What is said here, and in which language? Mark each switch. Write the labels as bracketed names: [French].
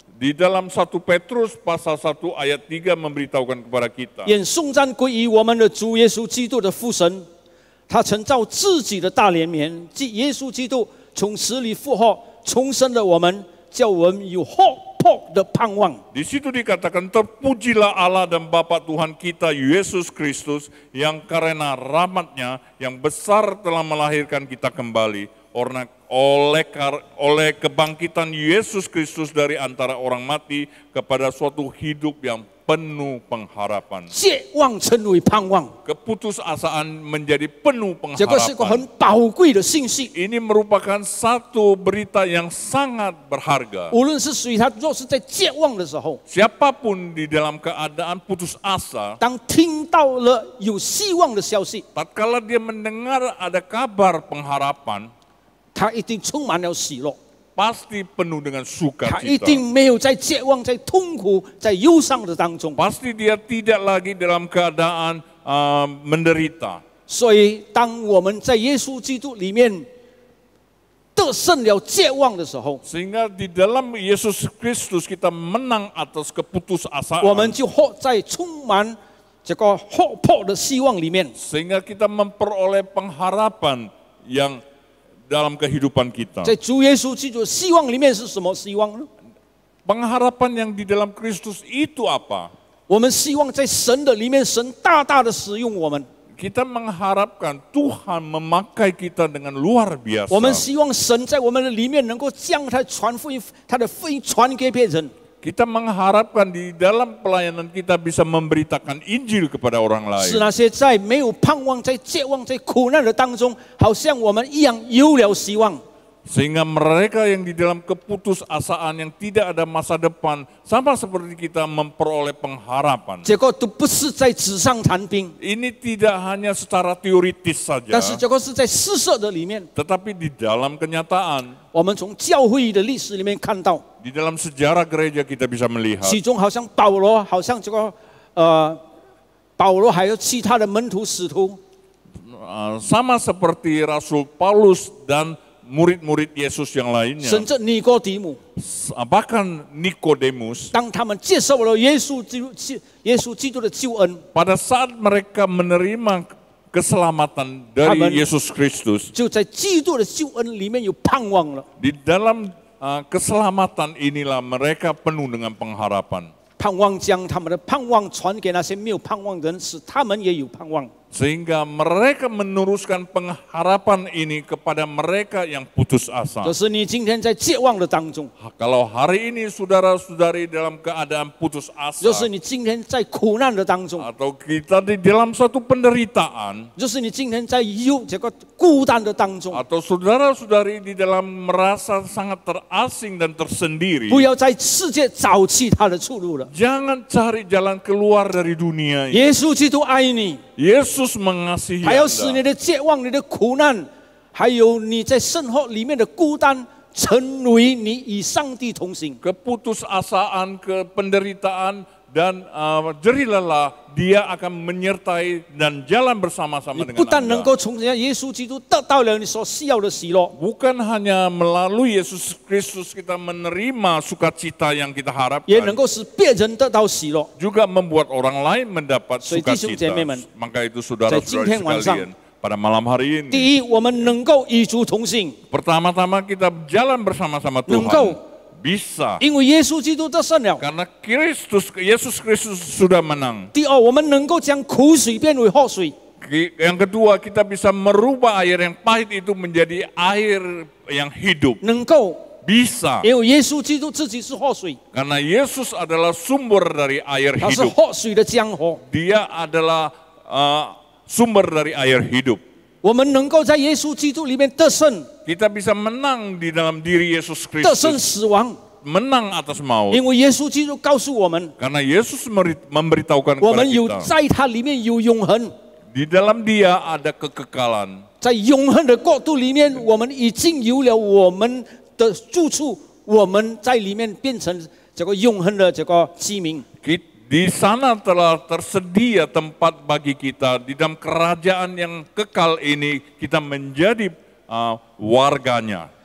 [Indonesian] Di dalam 1 Petrus pasal 1 ayat 3 memberitahukan kepada kita. [Chinese] 愿颂赞归于我们的主耶稣基督的父神，他曾照自己的大怜悯，即耶稣基督从死里复活，重生了我们，叫我们有活泼的盼望。 [Indonesian] Di situ dikatakan, terpujilah Allah dan Bapa Tuhan kita Yesus Kristus yang karena rahmat-Nya yang besar telah melahirkan kita kembali oleh kebangkitan Yesus Kristus dari antara orang mati kepada suatu hidup yang penuh pengharapan. [Chinese] 绝望成为盼望， [Indonesian] Keputusasaan menjadi penuh [Chinese] 这个是个 [Indonesian] pengharapan. [Chinese] 很宝贵的信息。 [Indonesian] Ini merupakan satu berita yang sangat berharga. [Chinese] 无论是谁，他若是在绝望的时候， [Indonesian] Siapapun di dalam keadaan putus asa, [Chinese] 当听到了有希望的消息， [Indonesian] tatkala dia mendengar ada kabar pengharapan, [Chinese] 他一定充满了喜乐。 [Indonesian] pasti penuh dengan [Chinese] 他一 [Indonesian] sukacita. [Chinese] 定没有在绝望、在痛苦、在忧伤的当中。 [Indonesian] Pasti dia tidak lagi dalam keadaan menderita. [Chinese] 所以，当我们在耶稣基督里面得胜了绝望的时候， [Indonesian] Sehingga di dalam Yesus Kristus kita menang atas [Chinese] 我们 [Indonesian] keputusasaan. [Chinese] 就活在充满这个活泼的希望里面。 [Indonesian] Sehingga kita memperoleh pengharapan yang dalam kehidupan kita. [Chinese] 在主耶稣基督的希望里面是什么希望呢？ [Indonesian] Pengharapan yang di dalam Kristus itu apa? [Chinese] 我们希望在神的里面，神大大的使用我们。 [Indonesian] Kita mengharapkan Tuhan memakai kita dengan luar [Chinese] 我们 [Indonesian] biasa. [Chinese] 希望神在我们的里面能够将他传福音，他的福音传给别人。 [Indonesian] Kita mengharapkan di dalam pelayanan kita bisa memberitakan Injil kepada orang [Chinese] 使 [Indonesian] lain. [Chinese] 那些在没有盼望、在绝望、在苦难的当中，好像我们一样有了希望。 [Indonesian] Sehingga mereka yang di dalam keputusasaan yang tidak ada masa depan, sama seperti kita memperoleh pengharapan. [Chinese] 结果都不是在纸上谈兵， [Indonesian] Ini tidak hanya secara teoritis [Chinese] 但 [Indonesian] saja, [Chinese] 是结果是在施设的里面。 [Indonesian] tetapi di dalam kenyataan, [Chinese] 我们从教会的历史里面看到， [Indonesian] di dalam sejarah gereja kita bisa melihat. [Chinese] 其中好像保罗，好像这个保罗还有其他的门徒使徒， [Indonesian] Sama seperti Rasul Paulus dan murid-murid Yesus yang lainnya, [Chinese] 甚至尼哥底母， [Indonesian] bahkan Nikodemus, [Chinese] 当他们接受了耶稣基督的救恩， [Indonesian] pada saat mereka menerima keselamatan dari Amen. Yesus Kristus, [Chinese] 就在基督的救恩里面有盼望了。 [Indonesian] di dalam keselamatan inilah mereka penuh dengan pengharapan. [Chinese] 盼望将他们的盼望传给那些没有盼望的人，使他们也有盼望。 [Indonesian] Sehingga mereka meneruskan pengharapan ini kepada mereka yang putus asa. [Chinese] 就是你今天在绝望的当中， [Indonesian] Kalau hari ini saudara-saudari dalam keadaan putus [Chinese] 就是你今天在苦难的当中， [Indonesian] atau kita di dalam suatu penderitaan, [Chinese] 就是你今天在这个孤单的当中， [Indonesian] atau saudara-saudari di dalam merasa sangat terasing dan tersendiri, [Chinese] 不要在世界找其他的出路了。 [Indonesian] jangan cari jalan keluar dari dunia ini. [Chinese] 耶稣基督爱你， [Indonesian] Yesus mengasihi [Chinese] 还要使你 [Indonesian] Anda. [Chinese] 的绝望、你的苦难，还有你在生活里面的孤单，成为你与上帝同行。 [Indonesian] Keputusasaan, penderitaan, dan jerih lelah, dia akan menyertai dan jalan [Chinese] 你 [Indonesian] bersama-sama [Chinese] 不 [Indonesian] dengan [Chinese] 但能 [Indonesian] Anda. [Chinese] 够从耶稣基督得到了你所需要的喜乐， [Indonesian] Bukan hanya melalui Yesus Kristus kita menerima sukacita yang kita [Chinese] 也 [Indonesian] harapkan, [Chinese] 能够使别人得到喜乐。 [Indonesian] juga membuat orang lain mendapat [Chinese] 所以弟兄姐 [Indonesian] sukacita. [Chinese] 妹们， [Indonesian] Maka itu [Chinese] 在今 [Indonesian] saudara-saudari [Chinese] 天晚上， [Indonesian] sekalian, pada malam hari ini, [Chinese] 第一，我们能够与主同行， [Indonesian] pertama-tama kita jalan bersama-sama [Chinese] 能够 [Indonesian] Tuhan. Bisa, [Chinese] 因为耶稣基督得胜了。 [Indonesian] karena Yesus Kristus sudah menang. [Chinese] 第二，我们能够将苦水变为活水。 [Indonesian] Yang kedua, kita bisa merubah air yang pahit itu menjadi air yang hidup. [Chinese] 能够， [Indonesian] Bisa, [Chinese] 因为耶稣基督自己是活水， [Indonesian] karena Yesus adalah sumber dari air [Chinese] 他是 [Indonesian] hidup. [Chinese] 活水的江河。 [Indonesian] Dia adalah sumber dari air hidup. [Chinese] 我们能够在耶稣基督里面得胜， [Indonesian] Kita bisa menang di dalam diri Yesus [Chinese] 得胜 [Indonesian] Kristus, [Chinese] 死亡， [Indonesian] menang atas maut. [Chinese] 因为耶稣基督告诉我们， [Indonesian] Karena Yesus memberitahukan [Chinese] 我 [Indonesian] kepada [Chinese] 们有 [Indonesian] kita, [Chinese] 在他里面有永恒， [Indonesian] di dalam Dia ada kekekalan. [Chinese] 在永恒的国度里面，我们已经有了我们的住处，我们在里面变成这个永恒的这个居民。 [Indonesian] Di sana telah tersedia tempat bagi kita. Di dalam kerajaan yang kekal ini, kita menjadi warganya.